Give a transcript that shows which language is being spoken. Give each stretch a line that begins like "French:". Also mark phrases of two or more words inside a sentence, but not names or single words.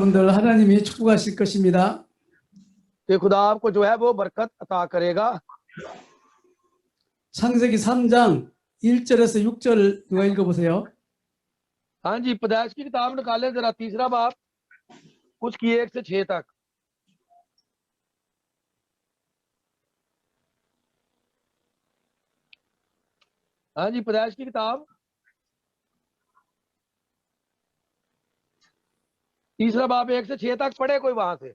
Korean: 여러분들 하나님이 축복하실 것입니다.
Urdu: کہ خدا آپ کو جو ہے وہ برکت عطا کرے گا.
Korean: 창세기 3장 1절에서 6절 누가 읽어보세요.
Urdu: ہاں جی، پیدائش کی کتاب نکالے ذرا، تیسرا باب، اس کی 1 سے 6 تک. ہاں جی، پیدائش کی کتاب تیسرا باب 1 سے 6 تک پڑھے کوئی وہاں سے.